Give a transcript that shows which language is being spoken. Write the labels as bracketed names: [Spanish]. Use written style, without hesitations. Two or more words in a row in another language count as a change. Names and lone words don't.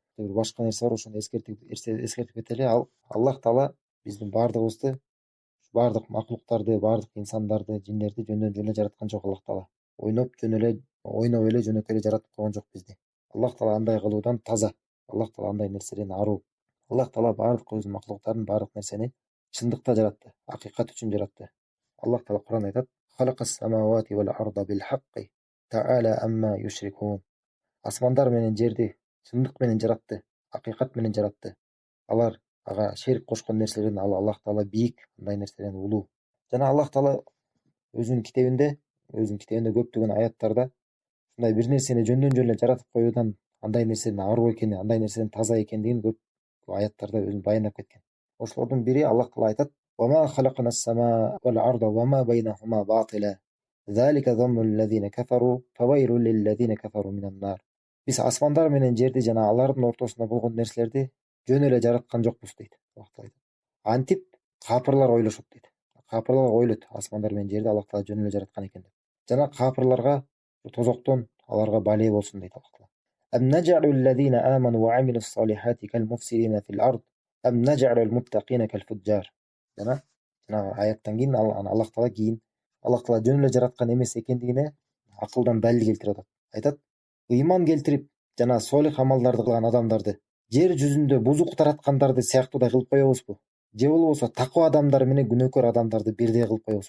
[Kyrgyz] Бир башка нерсе бар, ошону эскертип кетели. Аллах Таала биздин баардыгыбызды, баардык маклуктарды, баардык инсандарды, жиндерди жөндөн жөн эле жараткан жок. Аллах Таала ойноп эле жөнөкөй эле жаратып койгон жок бизди. Аллах Таала андай кылуудан таза. Аллах Таала андай нерседен аруу. Аллах Таала баардык өзүнүн маклуктарын, баардык нерсени чындыкта жаратты, акыйкат үчүн жаратты. Аллах Таала Куран айтат: [Arabic] "خلق السماوات والأرض بالحق تعالى عما يشركون." [Kyrgyz] Асмандар менен жерди чындык менен жаратты, акыйкат менен жаратты. Алар ага шерик кошкон нерселерден Аллах Таала бийик, андай нерседен улуу. Жана Аллах Таала өзүнүн китебинде көптөгөн аяттарда ушундай бир нерсени жөндөн жөн эле жаратып коюудан, андай нерседен аруу экени, андай нерседен таза экендигин көп аяттарда өзү баяндап кеткен. Ошолордун бири Аллах Таала айтат: [Arabic] "وما خلقنا السماء والأرض وما بينهما باطلا. ذلك ظن الذين كفروا فويل للذين كفروا من النار." [Kyrgyz] Биз асмандар менен жерди жана алардын ортосунда болгон нерселерди жөн эле жараткан жокпуз дейт Аллах Таала. Антип капырлар ойлошот дейт. Капырлар ойлойт асмандар менен жерди Аллах Таала жөн эле жараткан экен деп. Жана капырларга тозоктон аларга бале болсун дейт Аллах Таала. [Arabic] أم نجعل الذين آمنوا وعملوا الصالحات كالمفسدين في الأرض أم نجعل المتقين كالفجار. [Kyrgyz] Жана аяттан кийин Аллах Таала жөн эле жараткан эмес экендигине акылдан далил келтирип атат. Айтат: "Ыйман келтирип жана солих амалдарды кылган адамдарды жер жүзүндө бузук тараткандарды сыяктуудай кылып коебузбу? Же болбосо таква адамдар менен күнөөкөр адамдарды бирдей кылып коебузбу?"